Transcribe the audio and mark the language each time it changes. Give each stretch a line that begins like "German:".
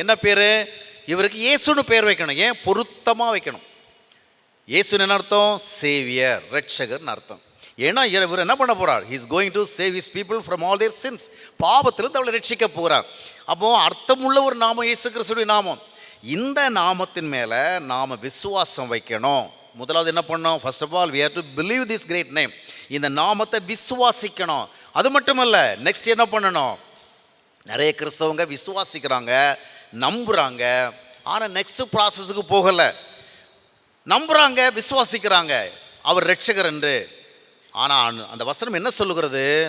Tamil: என்ன பேர்? இவருக்கு இயேசுன்னு பேர் வைக்கணும். ஏன்? பொருத்தமாக வைக்கணும். இயேசுன்னு என்ன அர்த்தம்? சேவியர், ரட்சகர்னு அர்த்தம். ஏன்னா இவர் என்ன பண்ண போகிறார்?
English: He is going to save his people from all their sins.
Tamil: பாவத்திலிருந்து அவளை ரட்சிக்க போகிறார். அப்போது அர்த்தமுள்ள ஒரு நாமம் இயேசு கிறிஸ்துடைய நாமம். இந்த நாமத்தின் மேலே நாம் விசுவாசம் வைக்கணும். முதலாவது என்ன பண்ணணும்?
English: First of all we have to believe this great name.
Tamil: இந்த நாமத்தை விசுவாசிக்கணும். அது மட்டும் இல்லை, நெக்ஸ்ட் என்ன பண்ணணும்? நிறைய கிறிஸ்தவங்க விசுவாசிக்கிறாங்க, நம்புகிறாங்க, ஆனால் நெக்ஸ்ட் ப்ராசஸுக்கு போகலை. நம்புகிறாங்க, விசுவாசிக்கிறாங்க அவர் ரட்சகர் என்று. ஆனால் அந்த வசனம் என்ன சொல்லுகிறது?